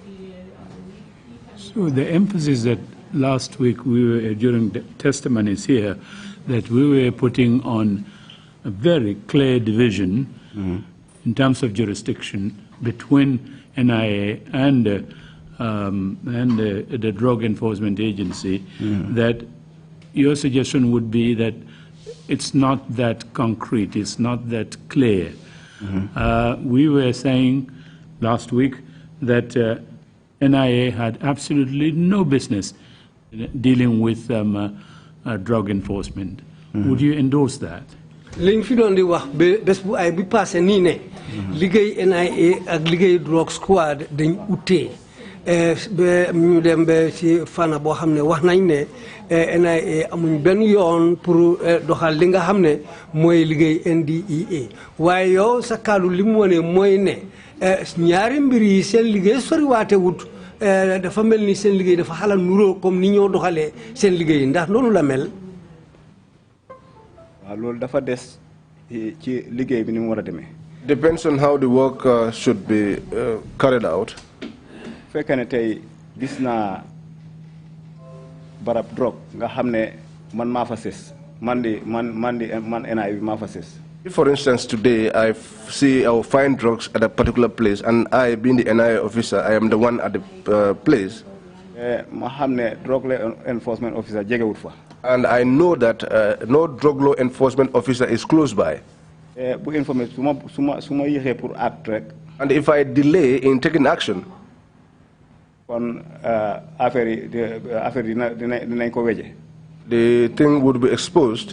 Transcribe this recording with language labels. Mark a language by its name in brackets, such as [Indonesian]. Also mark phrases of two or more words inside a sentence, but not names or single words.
[English] So the emphasis that last week we were, during the testimonies here, that we were putting on a very clear division in terms of jurisdiction between NIA and the Drug Enforcement Agency, that your suggestion would be that it's not that concrete, it's not that clear. We were saying last week that NIA had absolutely no business dealing with drug enforcement. Would you endorse that? [Wolof] liñ fi doon di wax bés bu ay bi passé nii ne liggéey NIA ak liggéey [English] drug squad [Wolof] dañ utee ba ñu dem ba ci fana boo xam ne wax nañ ne NIA amuñ benn yoon pour doxal li nga xam ne mooy liggéey NDEA waaye yow sa kàddu li mu wone mooy ne ñaari mbir yi seen liggéey soriwaate wut dafa mel ni seen liggéey dafa xala nuroo comme ni ñoo doxalee seen liggéey ndax noonu la mel. waaw loolu dafa des ci liggéey bi ni mu war a demee. [English] Depends on how the work should be carried out. [Wolof] fekkee ne tey gis naa barab drogue nga xam ne man maa fa sës man NIA bi maa fa sës. [English] If, for instance, today I see or find drugs at a particular place, and I, being the NIA officer, I am the one at the place, and I know that no drug law enforcement officer is close by, and if I delay in taking action, the thing would be exposed.